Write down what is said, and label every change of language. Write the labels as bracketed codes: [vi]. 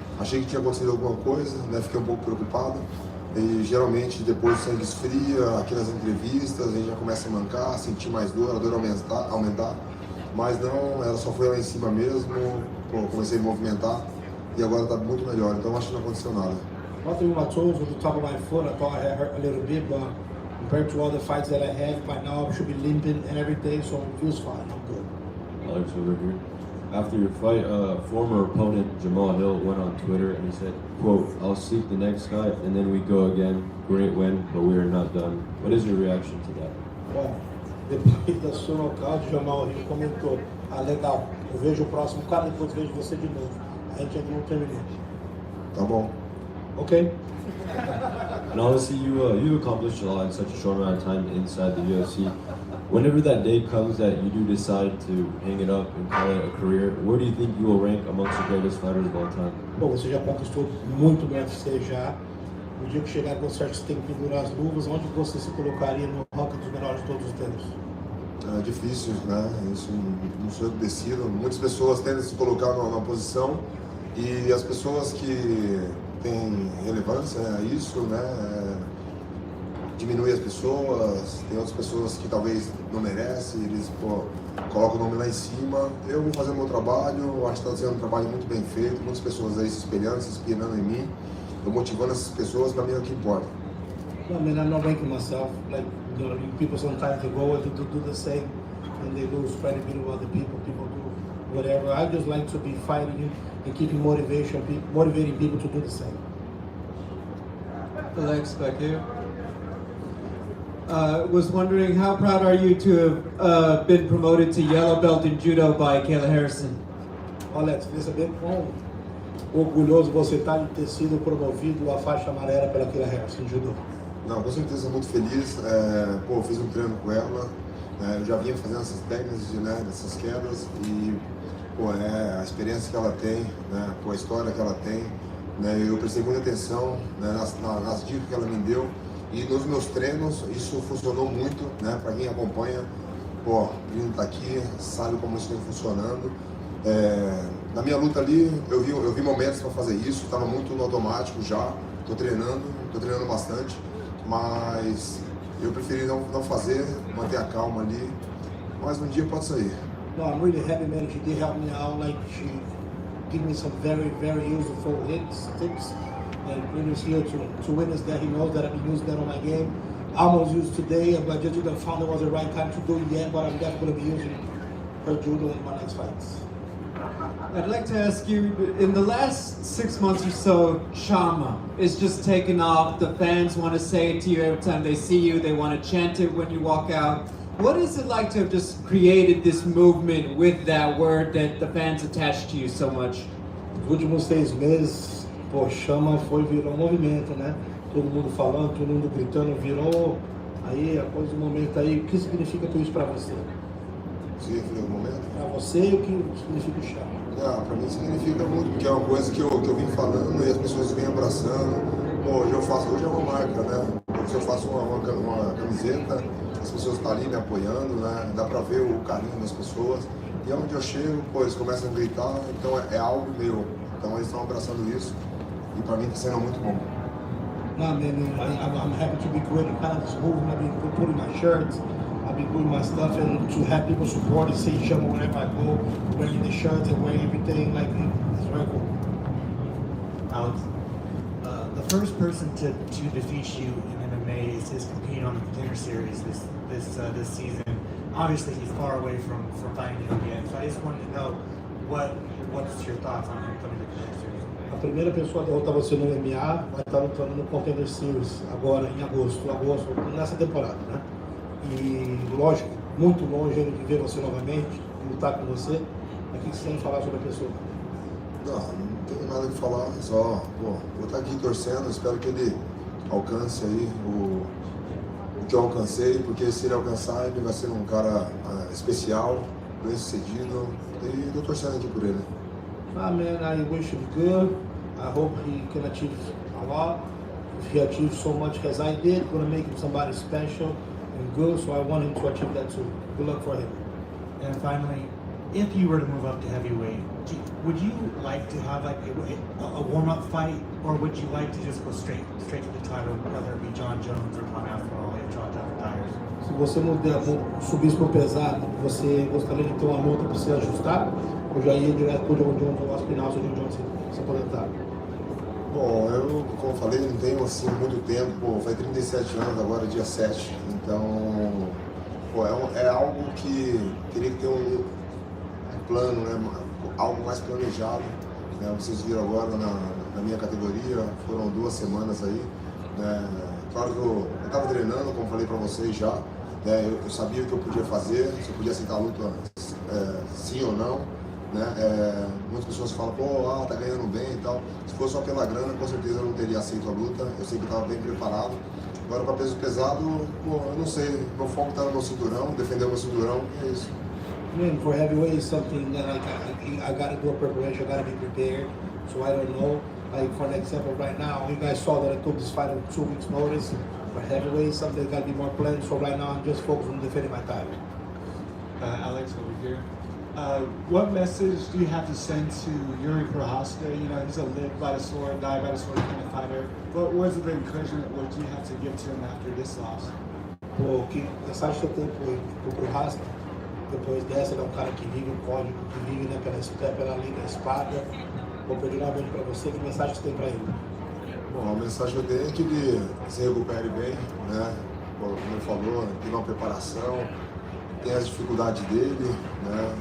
[pt] Achei que tinha acontecido alguma coisa, fiquei um pouco preocupado. E geralmente depois o sangue esfria, aqui nas entrevistas a gente já começa a mancar, sentir mais dor, a dor aumentar. Mas não, ela só foi lá em cima mesmo, comecei a movimentar e agora está muito melhor, então acho que não aconteceu nada. [en] Nothing my toes with the top of my foot, I thought I hurt a little bit, but compared to all the fights that I had, by now I should be limping and everything, so it feels fine, I'm good. Alex over here. After your fight, former opponent Jamal Hill went on Twitter and he said, quote, "I'll seek the next guy and then we go again. Great win, but we are not done." What is your reaction to that? [pt] Bom, depois da sua nocaute, Jamal Hill comentou, legal, eu vejo o próximo cara, depois vejo você de novo. A gente ainda não terminou. Tá bom. [en] Okay. And obviously you've accomplished a lot in such a short amount of time inside the UFC. Whenever that day comes that you do decide to hang it up and call it a career, where do you think you will rank amongst the greatest fighters of all time? [pt] Bom, você já conquistou muito no UFC já. No dia que chegar que você acha que você tem que pendurar as luvas, onde você se colocaria no ranking dos melhores de todos os tempos? É difícil, né? Isso não sou eu que decido. Muitas pessoas tendem a se colocar numa posição e as pessoas que têm relevância a isso, né? Diminui as pessoas, tem outras pessoas que talvez não merecem, eles colocam o nome lá em cima. Eu vou fazer o meu trabalho, acho que está sendo um trabalho muito bem feito, muitas pessoas aí se espelhando, se inspirando em mim. Estou motivando essas pessoas, para mim é o que importa. [en] No, I mean, I'm not ranking myself. Like, you know, people sometimes they go and do the same, and they lose credibility with other people. People do whatever. I just like to be fighting and keeping motivating people to do the same. Alex, back here. Was wondering, how proud are you to have been promoted to yellow belt in judo by Kayla Harrison? [pt] Alex, queria saber quão orgulhoso você está de ter sido promovido à faixa amarela pela Kayla Harrison em judô. Não, com certeza muito feliz. Fiz um treino com ela né? Eu já vinha fazendo essas técnicas, né, dessas quedas e pô, a experiência que ela tem, né, pô, a história que ela tem, né, eu prestei muita atenção, né, nas dicas que ela me deu e nos meus treinos isso funcionou muito, né, para quem acompanha, pô, vindo tá aqui, sabe como isso vem funcionando. Na minha luta ali, eu vi momentos para fazer isso, estava muito no automático já, tô treinando bastante, mas eu preferi não fazer, manter a calma ali, mas um dia pode sair. [en] No, I'm really happy, man. She did help me out. Like, she gave me some very, very useful tips. And Peter's here to witness that. He knows that I've been using that on my game. I almost used today, but just didn't found it was the right time to do it yet. But I'm definitely going to be using her judo in my next fights. I'd like to ask you, in the last 6 months or so, Chama is just taken off. The fans want to say it to you every time they see you. They want to chant it when you walk out. What is it like to have just created this movement with that word that the fans attach to you so much? [pt] Os últimos 6 meses, pô, Chama virou movimento, né? Todo mundo falando, todo mundo gritando, virou aí, após o momento aí, o que significa tudo isso para você? Significa o momento? Para você, o que significa o Chama? Para mim significa muito, porque é uma coisa que eu vim falando e as pessoas vêm abraçando. Pô, hoje é uma marca, né? Se eu faço uma camiseta, as pessoas estão ali me apoiando, né? Dá pra ver o carinho das pessoas. E onde eu chego, pô, eles começam a gritar, então é algo meu. Então eles estão abraçando isso e pra mim está sendo muito bom. [en] Nah, man, I'm happy to be creating kind of this movement. I've been putting my shirts, I've been doing my stuff, and to have people support and see Chama wherever I go, wearing the shirts and wearing everything, like, it's very cool. Alex, the first person to defeat you in MMA is competing on the Contender Series this season. Obviously, he's far away from fighting you again. So I just wanted to know what's your thoughts on him coming to the Contender Series. [pt] A primeira pessoa a derrotar você no MMA vai estar lutando no Contender Series agora em agosto, nessa temporada, né? E lógico, muito longe de ver você novamente, de lutar com você. Mas o que você tem a falar sobre a pessoa? Não tenho nada a falar, só vou estar aqui torcendo, espero que ele alcance aí o que eu alcancei, porque se ele alcançar, ele vai ser um cara especial, bem sucedido, e estou torcendo aqui por ele. [en] Ah, man, I wish him good. I hope he can achieve a lot. If he achieves so much as I did, it's going to make him somebody special and good, so I want him to achieve that too. Good luck for him. And finally, if you were to move up to heavyweight, would you like to have like a warm-up fight, or would you like to just go straight to the title, whether it be John Jones or Tom Aspinall if John Jones retires? [pt] Se você subisse pro pesado, você gostaria de ter uma luta para se ajustar? Ou já ia direto pro John Jones ou Aspinall se o John Jones se aposentar? Bom, eu, como eu falei, não tenho assim muito tempo, pô, faz 37 anos agora, dia 7, então, pô, é algo que teria que ter um plano, né, algo mais planejado, né, vocês viram agora na minha categoria, foram 2 semanas aí, né, claro que eu estava treinando, como falei para vocês já, né, eu sabia o que eu podia fazer, se eu podia aceitar a luta sim ou não, né, muitas pessoas falam, pô, tá ganhando bem e tal, se fosse só pela grana, com certeza eu não teria aceito a luta, eu sei que estava bem preparado. Agora para peso pesado, pô, eu não sei, meu foco está no meu cinturão, defender o meu cinturão, e é isso. [en] Man, for heavyweight is something that I got to do a preparation, I got to be prepared, so I don't know. Like for an example, right now, you guys saw that I took this fight on 2 weeks' notice. For heavyweight, something that got to be more planned. So right now, I'm just focused on defending my title. Alex, over here. What message do you have to send to Yuri Prochazka? You know, he's a live by the sword, die by the sword kind of fighter. What was the encouragement? What do you have to give to him after this loss? [pt] Pô, que mensagem que eu tenho pro Prochazka, depois dessa, ele é um cara que vive um código, que vive, né, pela linha da espada. Vou pedir novamente para você, que mensagem você tem para ele? Bom, a mensagem que eu tenho é que ele se recupere bem, né? Como ele falou, teve uma preparação, tem as dificuldades dele, né?